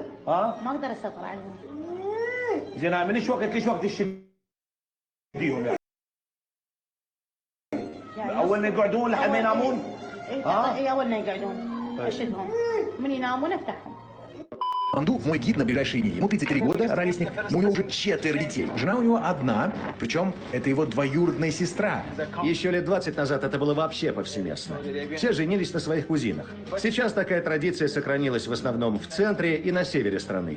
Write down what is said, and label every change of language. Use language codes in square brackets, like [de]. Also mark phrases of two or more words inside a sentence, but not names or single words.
[ar] ها؟ ما اقدر اسيطر عليهم. زين من ايش وقت ليش وقت يشديهم يعني اول ما يقعدون لحد ما ينامون؟ اي اول ما يقعدون اشدهم من ينامون افتحهم. [ru] Анду, мой гид на ближайшие дни. Ему 33 года, ровесник, но у него уже 4 детей. Жена у него одна, причем это его двоюродная сестра. Еще лет 20 назад это было вообще повсеместно. Все женились на своих кузинах. Сейчас такая традиция сохранилась в основном в центре и на севере страны.